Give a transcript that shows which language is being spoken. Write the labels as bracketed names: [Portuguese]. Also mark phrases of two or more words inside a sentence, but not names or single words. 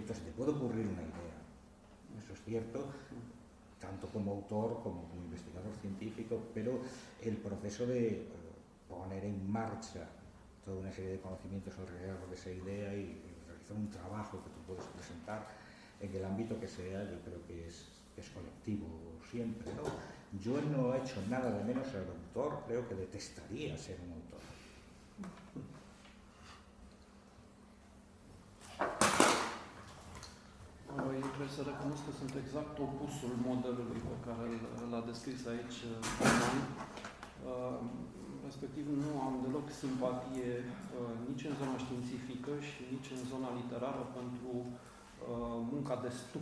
[Spanish] Se te puede ocurrir una idea, eso es cierto, tanto como autor como como investigador científico, pero el proceso de poner en marcha toda una serie de conocimientos alrededor de esa idea y realizar un trabajo que tú puedes presentar en el ámbito que sea, yo creo que es colectivo siempre, ¿no? Yo no he hecho nada de menos ser autor, creo que detestaría ser un autor. [Romanian] Eu trebuie să recunosc că sunt exact opusul modelului pe care l-a descris aici Roman. Respectiv, nu am deloc simpatie nici în zona științifică și nici în zona literară pentru munca de stup.